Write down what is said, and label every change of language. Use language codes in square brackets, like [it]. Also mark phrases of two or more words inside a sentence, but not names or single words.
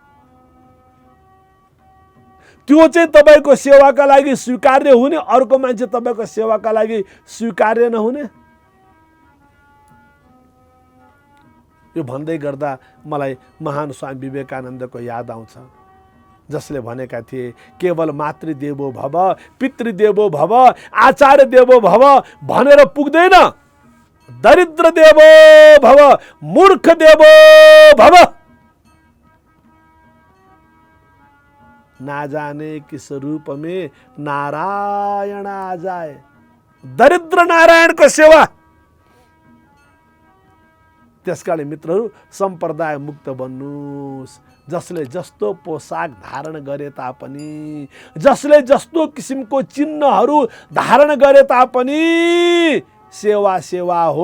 [ne] त्यो चाहिँ तपाईको सेवाका लागि स्वीकार्य हुने, अर्को मान्छे तपाईको सेवाका लागि स्वीकार्य नहुने। यो भन्दै गर्दा मलाई महान स्वामी विवेकानन्दको याद आउँछ, जसले भनेका थिए, केवल [sa] मातृदेवो भव, पितृदेवो भव, आचार्य देवो भव [ne] भनेर पुग्दैन। [sa] दरिद्र देवो भव, मूर्ख देवो भव। [hi] ना जाने किस रूप में नारायण आ जाए। [ne] दरिद्र नारायणको सेवा। त्यसकारण मित्रहरू, सम्प्रदाय मुक्त बन्नुस्। जसले जस्तो पोसाक धारण गरे तापनि, जसले जस्तो किसिमको चिन्हहरू धारण गरे तापनि सेवा सेवा हो।